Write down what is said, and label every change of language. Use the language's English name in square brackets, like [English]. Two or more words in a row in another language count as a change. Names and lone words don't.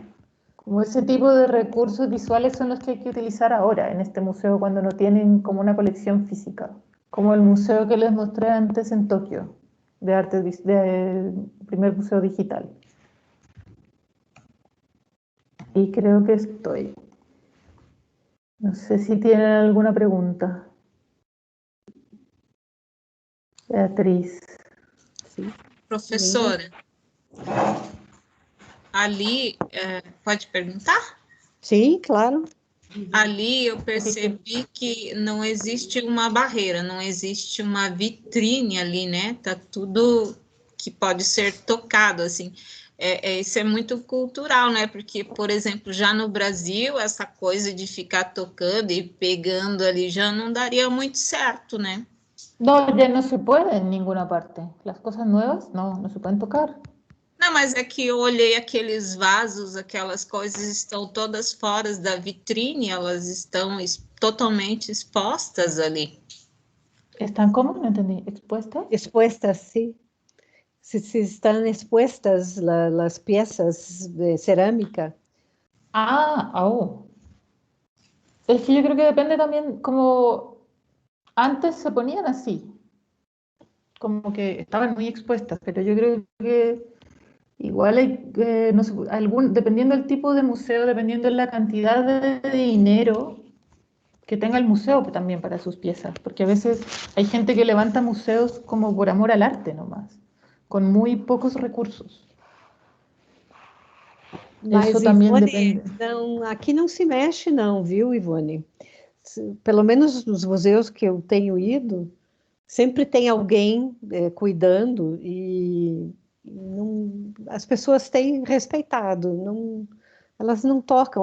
[Spanish] Como ese tipo de recursos visuales son los que hay que utilizar ahora en este museo cuando no tienen como una colección física, como el museo que les mostré antes en Tokio, de arte, primer museo digital. Y creo que estoy. No sé si tienen alguna pregunta. Beatriz. [Portuguese] Sim. Professora, ali, pode perguntar? Sim, claro. Ali eu percebi que não existe uma barreira, não existe uma vitrine ali, né? Tá tudo que pode ser tocado, assim. Isso é muito cultural, né? Porque, por exemplo, já no Brasil, essa coisa de ficar tocando e pegando ali já não daria muito certo, né? [Spanish] No, ya no se puede en ninguna parte. Las cosas nuevas no se pueden tocar. [Portuguese] Não, mas é que eu olhei aqueles vasos, aquelas coisas estão todas fora da vitrine, elas estão totalmente expostas ali. [Spanish] ¿Están cómo? No entendí. ¿Expuestas? Expuestas, [Portuguese] sim. Se estão expuestas as peças de cerâmica. Oh. [Spanish] Es que yo creo que depende también, como antes se ponían así, como que estaban muy expuestas, pero yo creo que igual hay, no sé, dependiendo del tipo de museo, dependiendo de la cantidad de dinero que tenga el museo también para sus piezas, porque a veces hay gente que levanta museos como por amor al arte nomás, con muy pocos recursos. [Portuguese] Mas, Isso também Ivone, depende. não, aqui não se mexe não, viu, Ivone? Pelo menos nos museus que eu tenho ido, sempre tem alguém cuidando e não, as pessoas têm respeitado, elas não tocam.